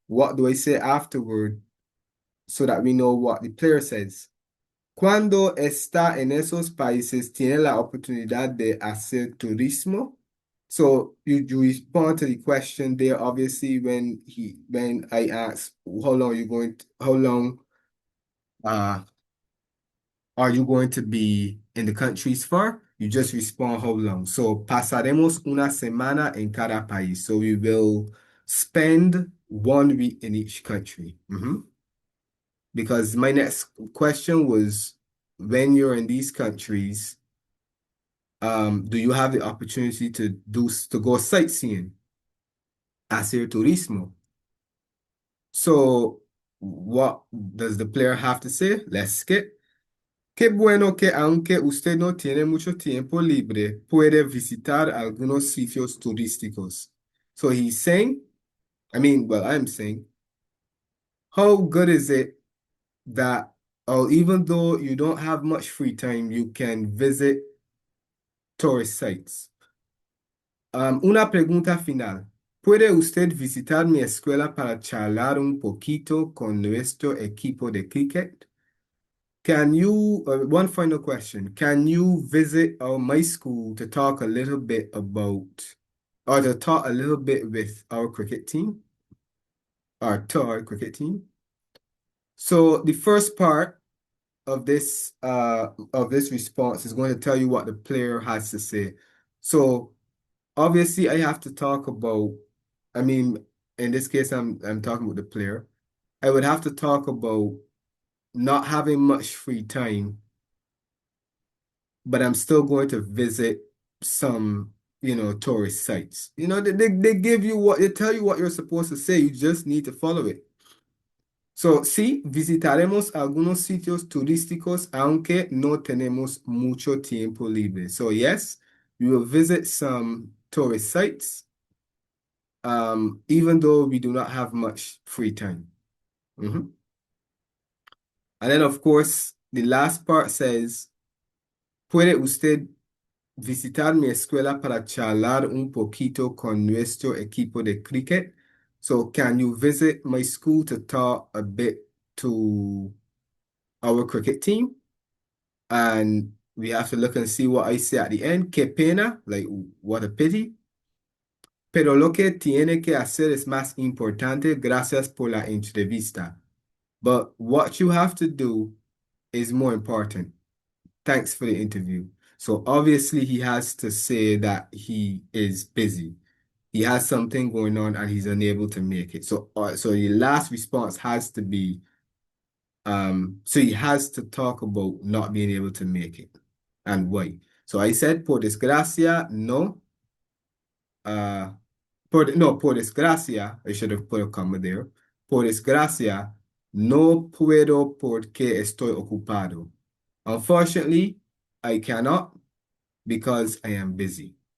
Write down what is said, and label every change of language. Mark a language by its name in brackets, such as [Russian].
[English] What do I say afterward so that we know what the player says? [Spanish] Cuando está en esos países, tiene la oportunidad de hacer turismo. [English] So you respond to the question there, obviously, when I ask how long are you going to be in the countries for? You just respond how long. So [Spanish] pasaremos una semana en cada país. [English] So we will spend 1 week in each country. Because my next question was, when you're in these countries, do you have the opportunity to go sightseeing, [Spanish] hacer turismo? [English] So what does the player have to say? Let's skip. [Spanish] Qué bueno que aunque usted no tiene mucho tiempo libre, puede visitar algunos sitios turísticos. [English] So he's saying, well, I'm saying, how good is it that, even though you don't have much free time, you can visit tourist sites? [Spanish] Una pregunta final. ¿Puede usted visitar mi escuela para charlar un poquito con nuestro equipo de cricket? [English] Can you, one final question, can you visit my school to talk a little bit about, or to talk a little bit with our cricket team, our cricket team? So the first part of this response is going to tell you what the player has to say. So obviously I have to talk about, in this case I'm talking with the player. I would have to talk about not having much free time, but I'm still going to visit some, tourist sites. They give you they tell you what you're supposed to say. You just need to follow it. [Spanish] So, sí, visitaremos algunos sitios turísticos, aunque no tenemos mucho tiempo libre. [English] So, yes, we will visit some tourist sites, even though we do not have much free time. And then, of course, the last part says, [Spanish] ¿puede usted visitar mi escuela para charlar un poquito con nuestro equipo de cricket? [English] So, can you visit my school to talk a bit to our cricket team? And we have to look and see what I say at the end. [Spanish] Qué pena, [English] like what a pity. [Spanish] Pero lo que tiene que hacer es más importante. Gracias por la entrevista. [English] But what you have to do is more important. Thanks for the interview. So obviously he has to say that he is busy. He has something going on and he's unable to make it. So the last response has to be, so he has to talk about not being able to make it and why. So I said, [Spanish] por desgracia, no. Por desgracia, [English] I should have put a comma there. [Spanish] Por desgracia, no puedo porque estoy ocupado. [English] Unfortunately, I cannot because I am busy.